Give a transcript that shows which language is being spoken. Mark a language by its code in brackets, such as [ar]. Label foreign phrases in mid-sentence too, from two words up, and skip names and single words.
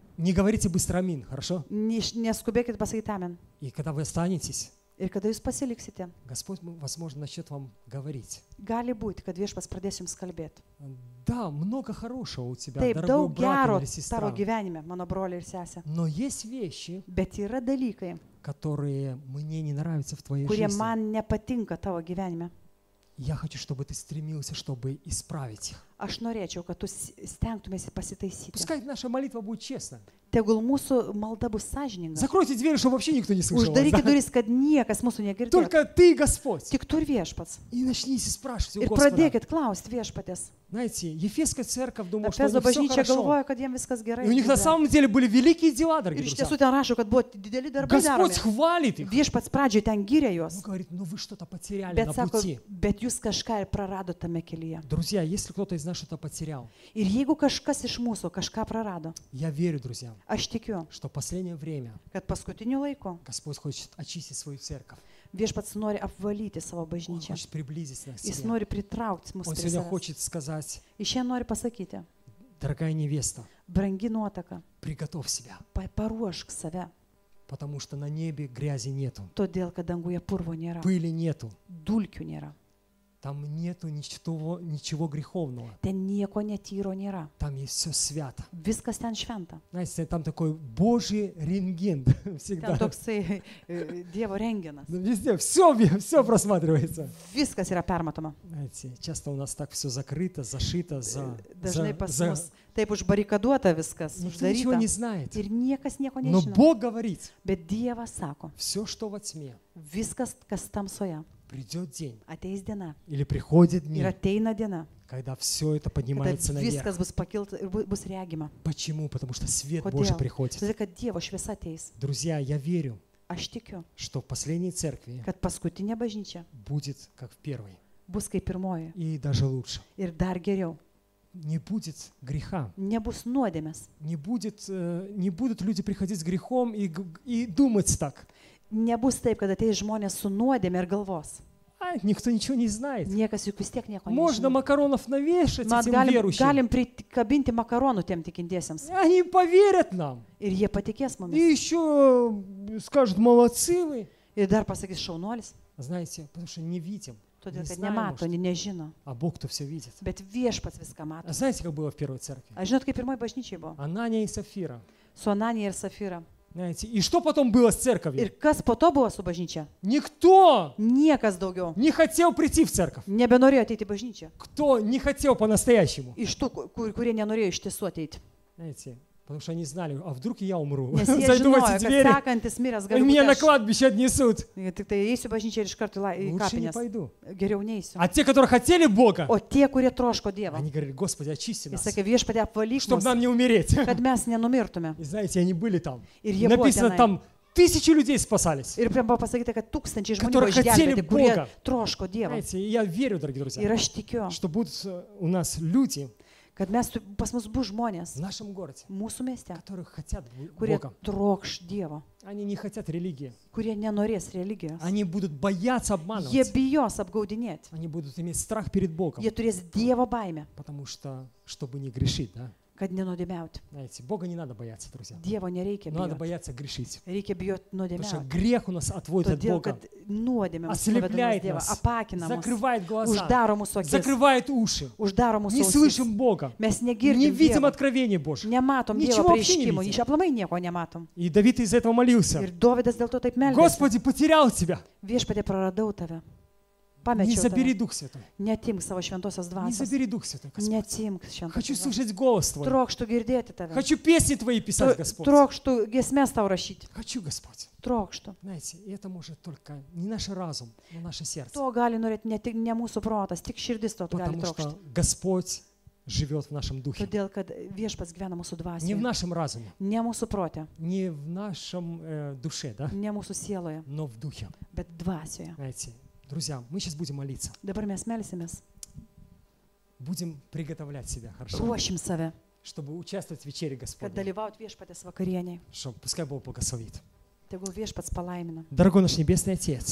[ru] Не говорите быстро амин, хорошо? [lt] Neskubėkit pasakyti amen. [ru] И когда вы останетесь, [lt] Ir kada jūs pasiliksite, [ru] Господь, возможно, начнет вам говорить. [lt] gali būti, kad viešpas pradės jums kalbėti. [ru] Да, много хорошего у тебя, [lt] Taip, [ru] дорогой [lt] daug [ru] брат [lt] gero [ru] или [lt] tavo [ru] сестра. [lt] gyvenime, mano broliai ir sesė. [ru] Но есть вещи, [lt] Bet yra dalykai, [ru] которые мне не нравятся в твоей [lt] kurie [ru] жизни. [lt] man nepatinka tavo gyvenime. [ru] Я хочу, чтобы ты стремился, чтобы исправить их. [lt] Aš norėčiau, kad tu stengtumėsi pasitaisyti. [ru] Пускай наша молитва будет честна. [lt] Tegul mūsų malda bus sąžininga. [ru] Закройте двери, чтобы вообще никто не слышал вас, [lt] Uždarykit [ru] да? [lt] duris, kad niekas mūsų negirdėtų. [ru] Только ты, Господь. [lt] Tik tu ir viešpats. [ru] И начните спрашивать у [lt] Ir [ru] Господа. [lt] pradėkit klausti viešpatės. [ru] Знаете, Ефесская церковь думала, что у [lt] Efezo [ru] них все [lt] bažnyčia [ru] хорошо. [lt] galvoja, kad jiems viskas gerai. [ru] И у них на самом деле были великие дела, [lt] Ir [ru] дорогие [lt] iš [ru] друзья. [lt] tiesų ten rašo, kad buvo dideli darbai [ru] Господь [lt] daromi. [ru] хвалит их. [lt] Viešpats pradžioj ten gyrė [ru] Он [lt] juos. [ru] говорит, ну вы что-то потеряли [lt] Bet [ru] на [lt] sako, [ru] пути. [lt] bet jūs kažką ir prarado tame kelyje. [ru] Друзья, если кто-то из нас что-то потерял, [lt] Ir jeigu kažkas iš mūsų kažką prarado, [ru] я верю, друзья, [lt] aš tikiu, [ru] что в последнее время [lt] kad paskutiniu laiku [ru] Господь хочет очистить свою церковь. [lt] viešpats nori apvalyti savo [ru] Он [lt] bažnyčią. [ru] хочет приблизить нас к [lt] Jis [ru] себе. [lt] nori pritraukti mus [ru] Он [lt] prie [ru] сегодня [lt] savęs. [ru] хочет сказать, [lt] Iš šiandien nori pasakyti, [ru] дорогая невеста, [lt] brangi nuotaka, [ru] приготовь себя, [lt] paruošk save, [ru] потому что на небе грязи нету, [lt] todėl kad danguje purvo nėra, [ru] пыли нету. [lt] dulkių nėra. [ru] Там нету ничего греховного. [lt] Ten nieko netyro nėra. [ru] Там есть все свято. [lt] Viskas ten šventa. [ru] Знаете, там такой Божий рентген всегда. [lt] Ten toksai Dievo renginas. [ru] Везде все просматривается. [lt] Viskas yra permatoma. [ru] Знаете, часто у нас так все закрыто, зашито, [lt] Dažnai pas mus taip užbarikaduota viskas, [ru] никто ничего не [lt] uždaryta. [ru] знает. [lt] Ir niekas nieko [ru] Но [lt] nežino. [ru] Бог говорит, [lt] Bet Dievas sako, [ru] все, что во тьме, [lt] viskas, kas tamsoje, [ru] придет день [lt] ateis diena. [ru] или приходит [lt] Ir [ru] день, [lt] ateina diena, [ru] когда все это [lt] kada [ru] поднимается наверх. [lt] viskas bus pakilta ir bus regima. [ru] Почему? Потому что свет [lt] Kodėl? [ru] Божий приходит. [lt] Todėl, kad Dievo šviesa ateis. [ru] Друзья, я верю, [lt] Aš tikiu, [ru] что в последней церкви [lt] kad paskutinė bažnyčia [ru] будет как в первой. [lt] bus kaip pirmoji. [ru] И даже лучше. [lt] Ir dar geriau. [ru] Не будет греха. [lt] Nebus nuodėmės. [ru] Не будут люди приходить с грехом и думать так. [lt] Nebus taip, kad ateis žmonės su nuodėmė ir galvos. [ru] Никто ничего не знает. [lt] Niekas juk vis tiek nieko [ru] Можно [lt] nežino. [ru] макаронов навешать [lt] Mes [ru] этим [lt] galim [ru] верующим. [lt] prikabinti makaronų tiem tikintiesiems. [ru] Они поверят нам. [lt] Ir jie patikės [ru] И [lt] mumis. [ru] еще скажут, молодцы вы. [lt] Ir dar pasakys šaunuolis. [ru] Знаете, потому что не видим. [lt] Todėl, [ru] Не [lt] kad [ru] знаем, [lt] nemato, [ru] может. [lt] nežino. [ru] А Бог-то все видит. [lt] Bet viešpats viską mato. [ru] А знаете, как было в первой церкви? [lt] Aš žinot, kaip pirmoji bažnyčiai buvo. [ru] Анания и Сафира. [lt] Su Ananija ir Safira. [ru] Знаете, и что потом было с [lt] Ir [ru] церковью? [lt] kas po to buvo su bažnyčia? [ru] Никто [lt] Niekas daugiau [ru] не хотел прийти в церковь. [lt] nebenorėjo ateiti į bažnyčią. [ru] Кто не хотел по-настоящему? [lt] Iš tų, kurie nenorėjo iš tiesų ateiti. [ru] Знаете, потому что они знали, а вдруг и я умру? [lt] Nes jie [ru] Зайду в [lt] žinojo, [ru] эти [lt] kad [ru] двери, [lt] sekantis miręs [ru] и [lt] gali [ru] меня на [lt] būti. [ru] кладбище отнесут. [lt] Tik tai eisiu bažnyčią ir iš karto į [ru] Лучше не [lt] kapines. [ru] пойду. [lt] Geriau neisiu. [ru] А те, которые хотели Бога, [lt] O tie, kurie troško Dievą. [ru] они говорили, Господи, очисти [lt] Jis [ru] нас, [lt] sakė, viešpatie apvalyk [ru] чтобы [lt] mus, [ru] нам не умереть. [lt] kad mes nenumirtume. [ru] И знаете, они были там. [lt] Ir jie buvo [ru] Написано, [lt] tenai. [ru] там тысячи людей спасались. [lt] Ir buvo pasakyta, kad tūkstančiai žmonių [ru] Которые [lt] buvo [ru] хотели [lt] išgelbėti, kurie [ru] Бога. [lt] troško Dievą. [ru] Знаете, и я верю, дорогие [lt] Ir [ru] друзья, [lt] aš tikiu, [ru] что будут у нас люди [lt] kad pas mus bus žmonės [ru] в нашем городе, [lt] mūsų mieste, [ru] которые хотят [lt] kurie [ru] Бога. [lt] trokš Dievo, [ru] Они не хотят религии. [lt] kurie nenorės religijos. [ru] Они будут бояться [lt] Jie [ru] обманывать. [lt] bijos apgaudinėti. [ru] Они будут иметь страх перед Богом, [lt] Jie turės Dievo baimę, [ru] потому что, чтобы не грешить, да? [lt] kad nenodėmiauti. [ru] Знаете, Бога не надо бояться, друзья. [lt] Dievo nereikia [ru] Но надо [lt] bijoti. [ru] бояться грешить. [lt] Reikia bijoti [ru] Потому что [lt] nuodėmiauti. [ru] грех у нас отводит от [lt] Todėl, [ru] Бога, [lt] kad nuodėmė mus [ru] ослепляет [lt] nuveda nuo Dievo, [ru] нас, [lt] apakina mus, [ru] закрывает глаза, [lt] uždaro mūsų akis, [ru] закрывает уши. [lt] uždaro mūsų [ru] Не [lt] ausis. [ru] слышим Бога, [lt] Mes [ru] не [lt] negirdim [ru] видим [lt] Dievo, [ru] откровения Божьих. [lt] nematom Dievo [ru] Ничего вообще не [lt] prieškimų, [ru] видим. [lt] iš aplamai nieko nematom. [ru] И Давид из-за этого молился. [lt] Ir Dovydas dėl to taip meldėsi. [ru] Господи, потерял тебя. [lt] Viešpatie, praradau tave. [ru] Не [lt] Pamečiau [ru] забери [lt] tave. [ru] Дух Святой. [lt] Netimk savo šventosios [ru] Не [lt] dvasios. [ru] забери Дух Святой, Господь. [lt] Netimk [ru] Хочу [lt] šventosios dvasios. [ru] слышать голос Твой. [lt] Trokštų girdėti tave. [ru] Хочу песни Твои писать, Господь. [lt] Trokštų giesmės tau rašyti. [ru] Хочу, Господь. [lt] Trokštų. [ru] Знаете, и это может только не наш разум, но наше сердце. [lt] To gali norėti ne mūsų protas, tik širdis to gali [ru] Потому [lt] trokšti. [ru] что Господь живет в нашем духе. [lt] Todėl, kad viešpats gyvena mūsų [ru] Не в [lt] dvasioje, [ru] нашем разуме, [lt] ne mūsų protė, [ru] не в нашем душе, да, [lt] ne mūsų sieloje, [ru] но в духе. [lt] bet dvasioje. [ru] Знаете, друзья, мы сейчас будем молиться. [lt] Dabar mes melsimės, [ru] Будем приготовлять себя, хорошо? [lt] ruošim save, [ru] Чтобы участвовать в вечере [lt] kad [ru] Господней. [lt] dalyvaut viešpatės vakarieniai. [ru] Что, пускай Бог благословит. [lt] Tegul viešpats palaimina. [ru] Дорогой наш Небесный Отец,